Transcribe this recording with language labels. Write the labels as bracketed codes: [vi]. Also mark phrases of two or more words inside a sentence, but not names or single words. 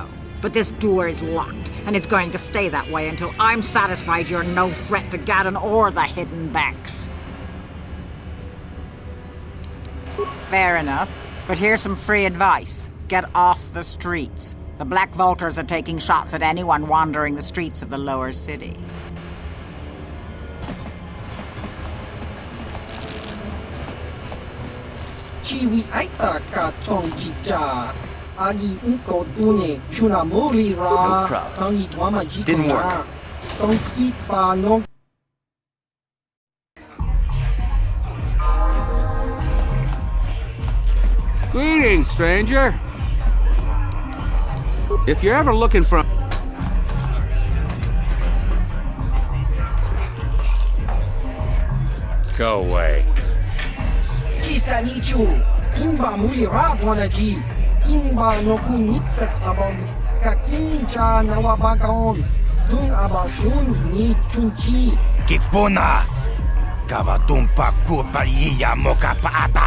[en] But this door is locked, and it's going to stay that way until I'm satisfied you're no threat to Gaddon or the hidden backs. Fair enough. But here's some free advice. Get off the streets. The Black Vulkars are taking shots at anyone wandering the streets of the lower city. Chiwi aita ka tong chicha. Agi inko dune chuna mori ra. No problem. Tangi wama jiko Didn't work. na. Tong ipa no. Greetings, stranger. If you're ever looking for... Go away. Chiska nichu. Kimba muli ra bonaji. Kimba no kunitset abon. Kakincha nawabagaon. Tung abashun ni chunchi. Kipuna! Kavatumpa kulpaiya mokapaata!